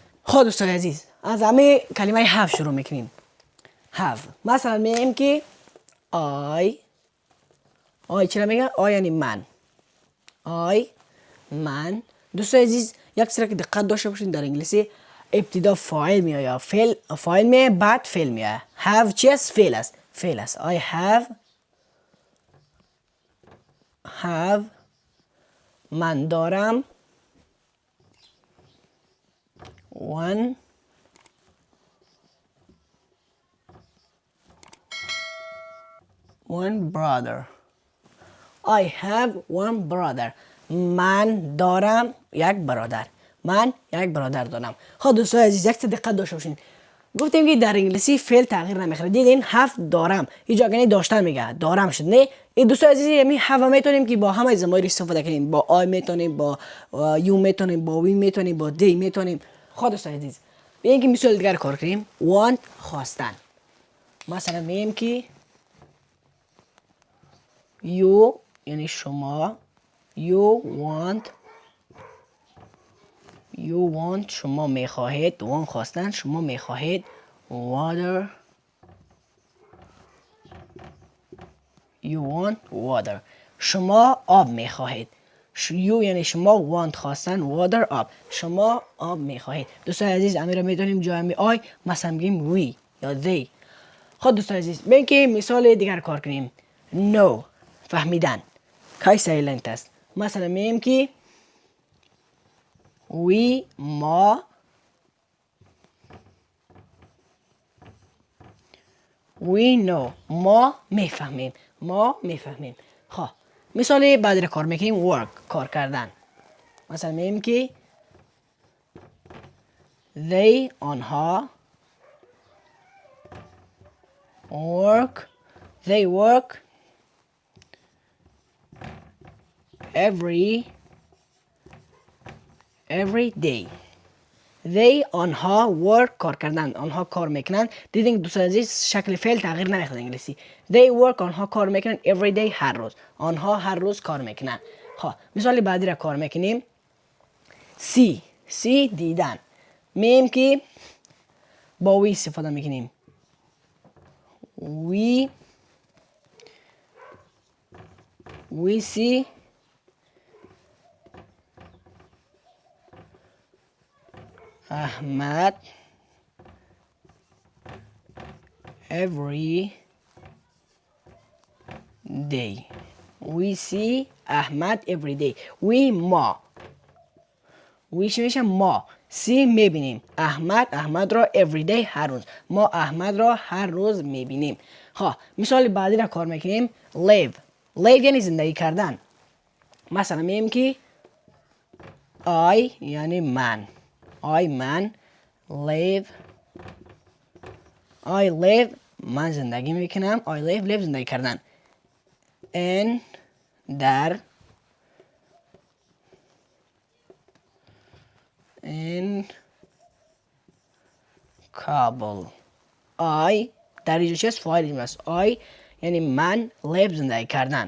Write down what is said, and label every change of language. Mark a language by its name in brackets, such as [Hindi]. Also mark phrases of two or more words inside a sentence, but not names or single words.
[Persian] خب دوستان عزیز از همه کلمه have شروع میکنیم. have مثلا میگیم که I چرا میگن؟ I یعنی من. من دوستان عزیز یک سری که دقت داشته باشین در انگلیسی ابتدا فاعل میاد، فاعل میاد بعد فعل میاد. have چی است؟ فعل است. [English] I have [Persian] من دارم [English] one brother. I have one brother. [Persian] من دارم یک برادر. من یک برادر دارم. خب دوستان عزیز یک دقت داشته باشین. گفتیم که در انگلیسی فعل تغییر نمیکنه. دیدین have دارم اینجا یعنی داشتن میگه دارم شد. نه این دوستان عزیز یعنی have میتونیم که با همه ضمایر استفاده کنیم. با I میتونیم، با you میتونیم، با we میتونیم، با they میتونیم. خب دوستان عزیز بیاین که مثال دیگر کار کنیم. want خواستن. مثلا میگیم که you یعنی شما [English] you want [Persian] شما میخواهید want خواستن شما میخواهید water [English] you want water [Persian] شما آب میخواهید you یعنی شما want خواستن water آب شما آب میخواهید. دوستان عزیز امیر را میتونیم جای آی مثلا بگیم we یا they. خب دوستان عزیز بیاین که مثال دیگر کار کنیم. no فهمیدن [English] K silent [Persian] است. مثلا میگیم که ما know ما میفهمیم خب مثال بعد را کار میکنیم work کار کردن. مثلا میگیم که they آنها [English] work every day. [Persian] they آنها work کار کردن آنها کار میکنن. دیدین دوستان عزیز شکل فعل تغییر نمیکنه انگلیسی. [English] they work [Persian] آنها کار میکنن [English] every day [Persian] هر روز آنها هر روز کار میکنن. خب مثال بعدی را کار میکنیم. see دیدن میم که با وی استفاده میکنیم. [English] we see Ahmad every day. We see Ahmad every day. [Persian] ما چی میشه؟ ما see میبینیم احمد را [English] every day [Persian] هر روز ما احمد را هر روز میبینیم. ها مثال بعدی را کار میکنیم. live یعنی زندگی کردن. مثلا میگیم که I یعنی من live من زندگی میکنم. [English] I live [Persian] زندگی کردن. [English] in کابل. [Persian] I در اینجا چیست؟ فاعل است. I یعنی من live زندگی کردن.